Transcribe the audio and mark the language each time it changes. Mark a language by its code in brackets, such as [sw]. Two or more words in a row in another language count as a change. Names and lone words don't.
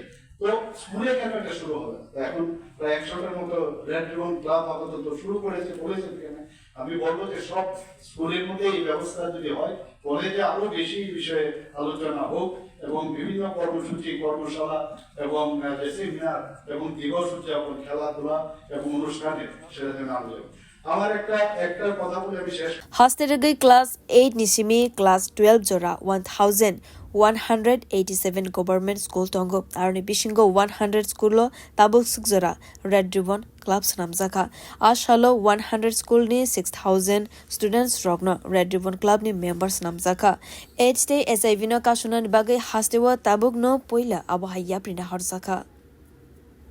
[bn] তো স্কুলে কেন এটা শুরু হবে এখন প্রায় 100টার মতো [en] red ribbon club [bn] আপাতত শুরু করেছে বলেছেন এখানে আমি বলবো যে সব স্কুলের মধ্যে এই ব্যবস্থা যদি হয় কলেজে আরো বেশি বিষয়ে আলোচনা হোক এবং বিভিন্ন কর্মসূচি কর্মশালা এবং সেমিনার এবং দিবস উদযাপন খেলাধুলা এবং অনুষ্ঠানে সেটা যেন আলোচনা আমার একটা কথা বলে আমি শেষ [trp] Hastergai class 8 nisimi class 12 jora 1187 [en] government school [trp] tongo arni bishingo 100 school lo tabuk sukjora [en] red ribbon club [trp] snamjaka ashalo 100 school ni 6000 students rogno red ribbon club ni members namjaka HD SIV no kasunan bagai hastewa tabuk no poila abahaya prina harjaka.